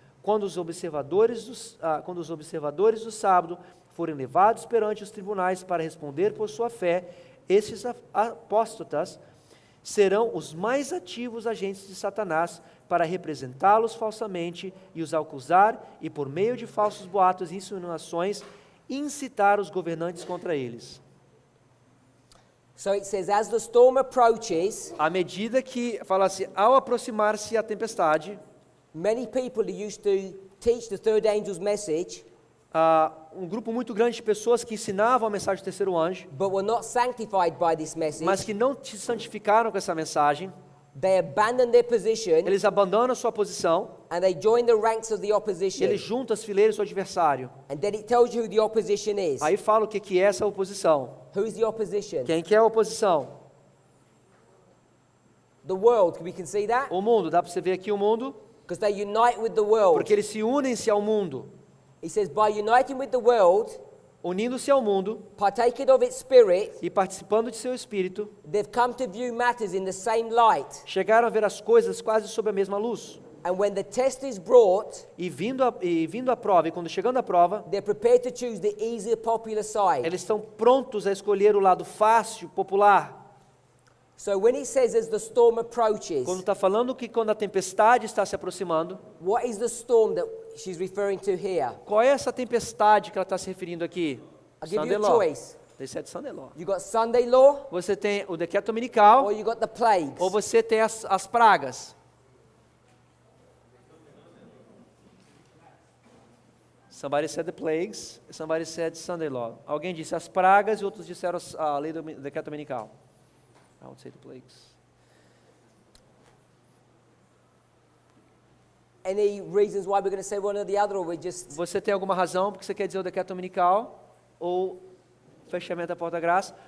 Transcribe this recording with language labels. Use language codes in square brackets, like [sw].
[pt] quando os observadores do sábado forem levados perante os tribunais para responder por sua fé, esses apóstatas serão os mais ativos agentes de Satanás para representá-los falsamente e os acusar e, por meio de falsos boatos e insinuações, incitar os governantes contra eles. [en] So it says, as the storm approaches, [pt] À medida que, fala assim, ao aproximar-se a tempestade, [en] many people who used to teach the third angel's message, [pt] um grupo muito grande de pessoas que ensinavam a mensagem do terceiro anjo, [en] but were not sanctified by this message, [pt] mas que não se santificaram com essa mensagem, [en] they abandon their position [pt] eles abandonam a sua posição, [en] and they join the ranks of the opposition. [pt] eles juntam as fileiras do adversário. [en] And then it tells you who the opposition is. [pt] Aí fala o que é essa oposição. [en] Who's the opposition? [pt] Quem que é a oposição? [en] The world. We can see that? [pt] O mundo. Dá para você ver aqui o mundo? [en] Because they unite with the world. [pt] Porque eles se unem-se ao mundo. [en] He says, by uniting with the world, [pt] Unindo-se ao mundo [en] partaking of its spirit, [pt] e participando de seu espírito, [en] they've come to view matters in the same light. [pt] chegaram a ver as coisas quase sob a mesma luz. [en] And when the test is brought, [pt] E vindo a prova, e quando chegando a prova, [en] they're prepared to choose the easier, popular side. [pt] eles estão prontos a escolher o lado fácil, popular. [en] So when it says as the storm approaches, [pt] Quando está falando que quando a tempestade está se aproximando, [en] what is the storm that she's referring to here? [pt] qual é essa tempestade que ela está se referindo aqui? [en] I'll give Sunday you a law. choice. They said Sunday law. You got Sunday law, [pt] Você tem o decreto dominical, [en] or you got the plagues. [pt] ou você tem as pragas. [en] Somebody said the plagues, somebody said Sunday law. [pt] Alguém disse as pragas e outros disseram a lei do decreto dominical. [en] I would say the plagues. Any reasons why we're going to say one or the other, or we just... [pt] Você tem alguma razão porque você quer dizer o decreto dominical ou fechamento da porta da graça?